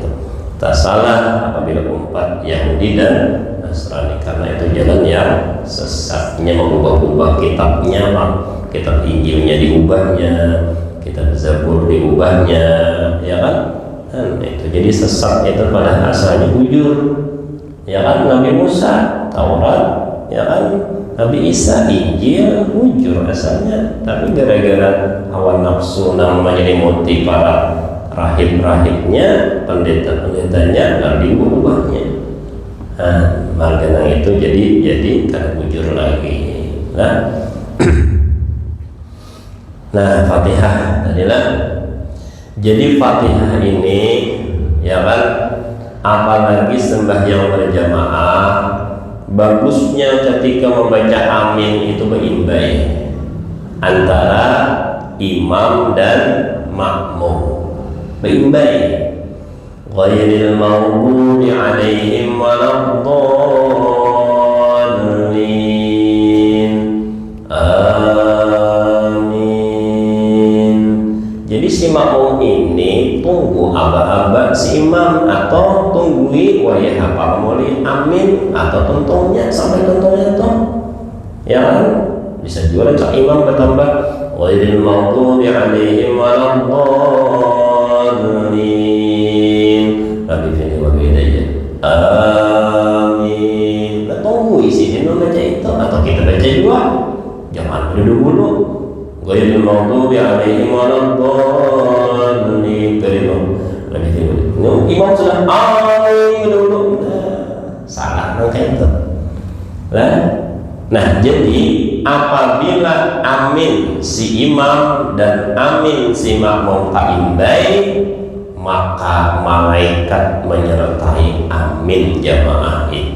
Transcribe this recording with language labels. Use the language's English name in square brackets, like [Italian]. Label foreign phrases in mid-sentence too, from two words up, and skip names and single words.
[Banjar] Tak salah apabila umat Yahudi dan Nasrani, karena itu jalan yang sesatnya, mengubah-ubah kitabnya, kitab Injilnya diubahnya, kitab Zabur diubahnya, ya kan? Dan itu jadi sesat itu pada asalnya bujur, ya kan? Nabi Musa Taurat, ya kan? Nabi Isa Injil bujur asalnya, tapi gara-gara hawa nafsu menyelimuti para rahib-rahibnya, pendeta-pendetanya, lalu diubahnya. Margana itu jadi kada bujur lagi. Nah, Fatihah adalah jadi Fatihah ini, ya kan? Apalagi sembahyang berjamaah, bagusnya ketika membaca amin itu berimbang antara imam dan makmum, berimbang. [Arabic] غير المغضوب عليهم ولا الضالين. [Banjar] Amin. Jadi si makmum ini tunggu aba-aba si imam, atau tunggui wayah apa mulai amin, atau tentungnya sampai tentungnya tuh, ya kan? Bisa juga cak imam bertambah [Arabic] غير المغضوب عليهم ولا الضالين. رب فيني وبدي. آمين. [Banjar] Nah, tunggu isi dia baca itu, atau kita baca juga. Jangan dulu. [Arabic] غير المغضوب عليهم ولا الضالين. رب فيني. [Banjar] Imam sudah amin dulu. Salah kayak itu. Nah, jadi apabila amin si imam dan amin si makmum taimbai, maka malaikat menyertai amin jamaah itu.